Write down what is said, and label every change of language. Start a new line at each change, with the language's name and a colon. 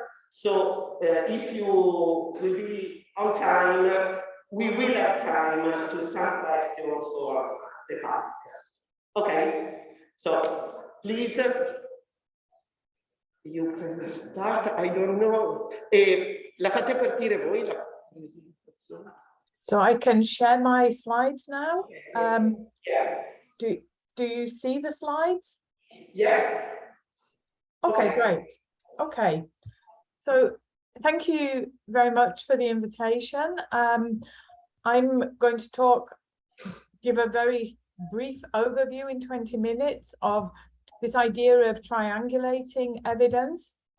English: So if you will be on time, we will have time to some questions for the public. Okay, so please, you can start. I don't know.
Italian: La fate partire voi la presentazione?
English: So I can share my slides now. Yeah. Do you see the slides? Yeah. Okay, great. Okay. So thank you very much for the invitation. I'm going to give a very brief overview in 20 minutes of this idea of triangulating evidence.